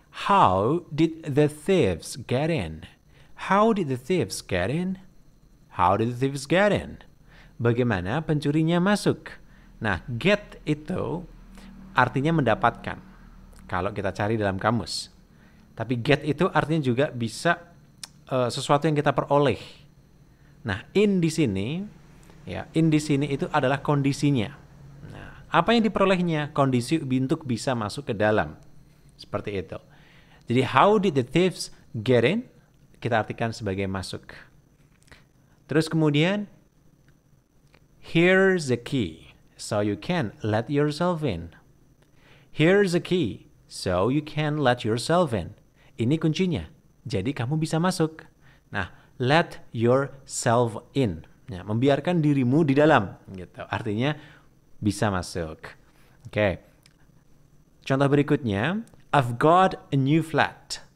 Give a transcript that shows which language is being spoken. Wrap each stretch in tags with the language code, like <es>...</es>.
<en>How did the thieves get in? How did the thieves get in? How did the thieves get in?</en> <id>Bagaimana pencurinya masuk? Nah, get itu artinya mendapatkan. Kalau kita cari dalam kamus. Tapi get itu artinya juga bisa sesuatu yang kita peroleh. Nah, in di sini, ya, in di sini itu adalah kondisinya. Nah, apa yang diperolehnya? Kondisi untuk bisa masuk ke dalam. Seperti itu.</id> <en>Jadi, how did the thieves get in?</en> <id>Kita artikan sebagai masuk. Terus kemudian,</id> <en>here's the key, so you can let yourself in. Here's the key, so you can let yourself in.</en> <id>Ini kuncinya, jadi kamu bisa masuk. Nah,</id> <en>let yourself in.</en> <id>Ya, membiarkan dirimu di dalam. Gitu. Artinya, bisa masuk. Oke. Contoh berikutnya,</id> <en>I've got a new flat.</en>